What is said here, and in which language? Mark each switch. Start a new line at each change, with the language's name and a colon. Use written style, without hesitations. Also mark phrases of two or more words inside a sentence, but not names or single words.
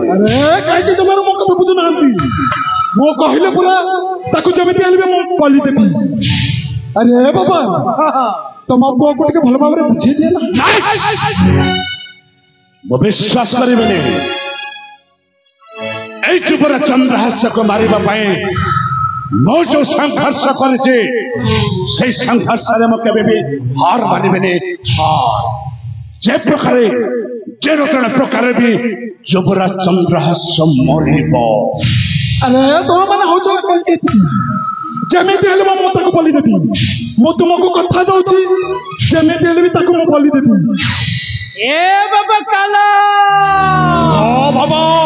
Odia: ଆରେ କାହିଁକି ଜମାରୁ ମୋ କଥା ବୁଝୁନାହାନ୍ତି ମୁଁ କହିଲେ ପୁରା ତାକୁ ଯେମିତି ହେଲେ ମୁଁ ବଲି ଦେବି ଆରେ ବାବା ତମ ପୁଅକୁ ଟିକେ ଭଲ ଭାବରେ ବୁଝେଇ ଦିଏ ନା ମୁଁ ବିଶ୍ୱାସ କରିବିନି এই ଯୁବରାଜ ଚନ୍ଦ୍ରହାସ୍ୟକୁ ମାରିବା ପାଇଁ ମୁଁ ଯୋଉ ସଂଘର୍ଷ କରିଛି সেই ସଂଘର୍ଷରେ ମୁଁ କେବେ ବି ହାର ମାନିବିନି ଯେ ପ୍ରକାରେ ଯେ ପ୍ରକାରେ ବି ଯୁବରାଜ ଚନ୍ଦ୍ରହାସ୍ୟ ମରିବ ଆରେ ତମ ମାନେ ହଉଛ ଯେମିତି ହେଲେ ମୁଁ ତାକୁ ବଲି ଦେବି ମୁଁ ତୁମକୁ କଥା ଦଉଛି ଯେମିତି ହେଲେ ବି ତାକୁ ମୁଁ ବଲି ଦେବି ଏ ବାବା କାଲା ବାବା